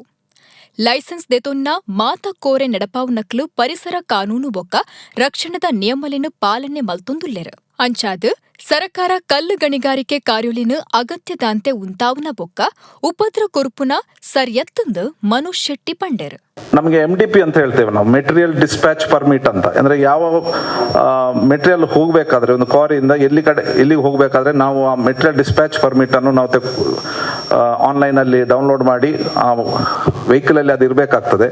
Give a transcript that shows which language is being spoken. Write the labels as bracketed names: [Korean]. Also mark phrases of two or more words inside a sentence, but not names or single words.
[Tulu] ಲೈಸೆನ್ಸ್ ದೆತೊನ್ನ ಮಾತ ಕೋರೆ ನಡಪಾವುನಕ್ಲು ಪರಿಸರ ಕಾನೂನು ಬೊಕ್ಕ ರಕ್ಷಣದ ನಿಯಮಲಿನ ಪಾಲನೆ ಮಲ್ತೊಂದುಲ್ಲೆರು. ಅಂಚಾದು ಸರಕಾರ ಕಲ್ಲು ಗಣಿಗಾರಿಕೆ ಕಾರ್ಯೊಲಿನ ಅಗತ್ಯದಾಂತೆ ಉಂತಾವುನ ಬೊಕ್ಕ ಉಪದ್ರ ಕೊರುಪುನ ಸರಿಯತ್ತಂದು ಮನೋಜ್ ಶೆಟ್ಟಿ ಪಂಡೆರು. [Kannada] ನಮಗೆ MDP ಅಂತ ಹೇಳ್ತೇವೆ ನಾವು, [English] material dispatch permit [Kannada] ಅಂತ. ಅಂದರೆ ಯಾವ ಮೆಟೀರಿಯಲ್ ಹೋಗಬೇಕಾದ್ರೆ ಒಂದು ಕ್ವಾರಿಯಿಂದ ಎಲ್ಲಿಗೆ ಹೋಗಬೇಕಾದ್ರೆ ನಾವು ಆ [English] material dispatch permit [Kannada] ಅನ್ನು ನಾವು ಆನ್ಲೈನಲ್ಲಿ ಡೌನ್ಲೋಡ್ ಮಾಡಿ ಆ ವೆಹಿಕಲಲ್ಲಿ ಅದು ಇರಬೇಕಾಗ್ತದೆ.